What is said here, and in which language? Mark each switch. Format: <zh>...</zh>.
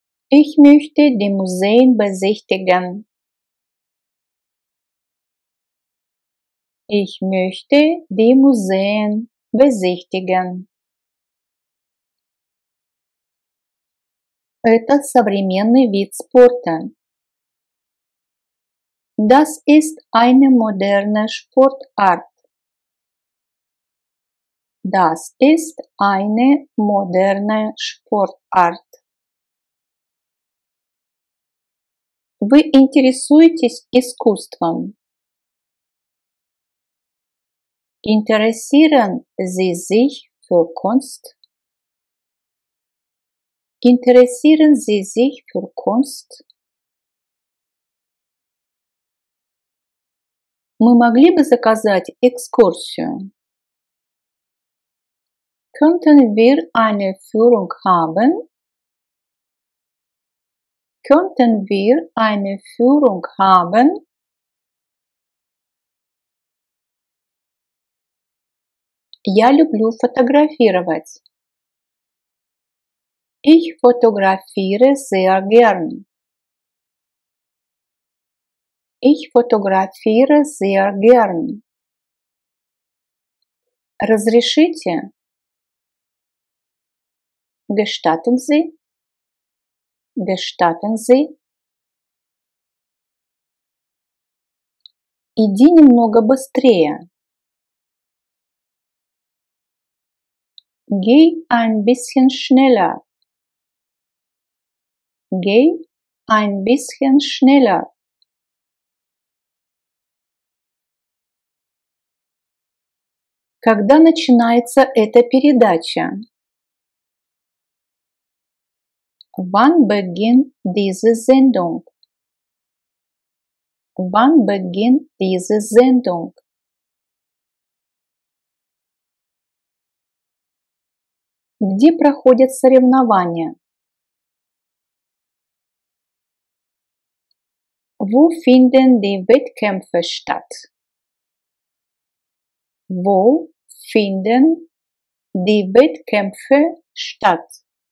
<de>Ich möchte die Museen besichtigen. Ich möchte die Museen besichtigen.</de> <ru>Это современный вид спорта.</ru> <de>Das ist eine moderne Sportart. Das ist eine moderne Sportart.</de> <ru>Вы интересуетесь искусством?</ru> <de>Interessieren Sie sich für Kunst? Interessieren Sie sich für Kunst?</de> <ru>Мы могли бы заказать экскурсию?</ru> <de>Könnten wir eine Führung haben? Könnten wir eine Führung haben?</de> <ru>Я люблю фотографировать.</ru> <de>Ich fotografiere sehr gern. Ich fotografiere sehr gern.</de> <ru>Разрешите?</ru> <de>Gestatten Sie? Gestatten Sie?</de> <ru>Иди немного быстрее.</ru> <de>Geh ein bisschen schneller. Geh ein bisschen schneller.</de> <ru>Когда начинается эта передача?</ru> <de>Wann beginnt diese Sendung? Wann beginnt diese Sendung?</de> <ru>Где проходят соревнования?</ru> <de>Wo finden die Wettkämpfe statt? Wo finden die Wettkämpfe statt?</de>